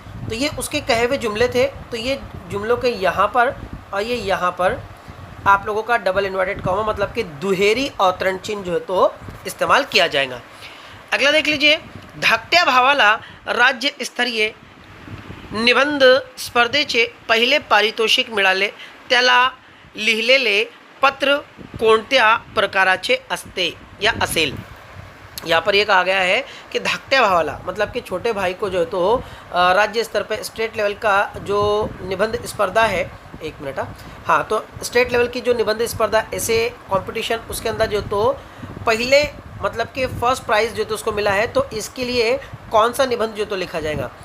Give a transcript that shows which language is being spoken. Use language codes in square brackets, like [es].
[hi] तो ये उसके कहे हुए जुमले थे। तो ये जुमलों के यहाँ पर और ये यहाँ पर आप लोगों का डबल इन्वर्टेड कॉमा मतलब कि [mr] दुहेरी अवतरण चिन्ह [hi] जो है तो इस्तेमाल किया जाएगा। [mr] अगला देख लीजिए, धाकट्या भावाला राज्य स्तरीय निबंध स्पर्धेचे पहिले पारितोषिक मिळाले त्याला लिहिलेले पत्र कोणत्या प्रकाराचे असते या असेल। [hi] यहाँ पर ये कहा गया है कि [mr] धाकट्या भावाला [hi] मतलब कि छोटे भाई को जो है तो राज्य स्तर पे स्टेट लेवल का जो निबंध स्पर्धा है, एक मिनट हाँ, तो स्टेट लेवल की जो निबंध स्पर्धा ऐसे कंपटीशन उसके अंदर जो तो पहले मतलब कि फर्स्ट प्राइज़ जो तो उसको मिला है, तो इसके लिए कौन सा निबंध जो तो लिखा जाएगा।